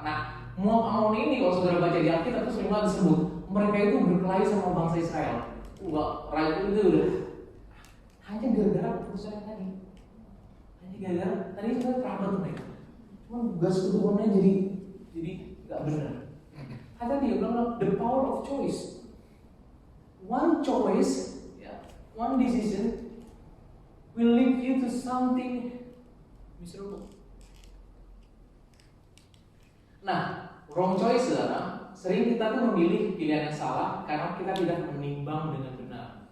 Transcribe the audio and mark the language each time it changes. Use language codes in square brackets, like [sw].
[id] Nah, Moab Amon ini kalau saudara baca di Alkitab terus memang disebut mereka itu berkelahi sama bangsa Israel. Rakyat itu udah hanya gara-gara keputusan yang tadi. Hanya gara-gara tadi sebenarnya kerabat mereka. Cuma gas keturunannya jadi nggak benar. Kata dia bilang the power of choice. [en] One choice, one decision will lead you to something miserable. [id] Nah, wrong choice saudara, sering kita tuh memilih pilihan yang salah karena kita tidak menimbang dengan benar.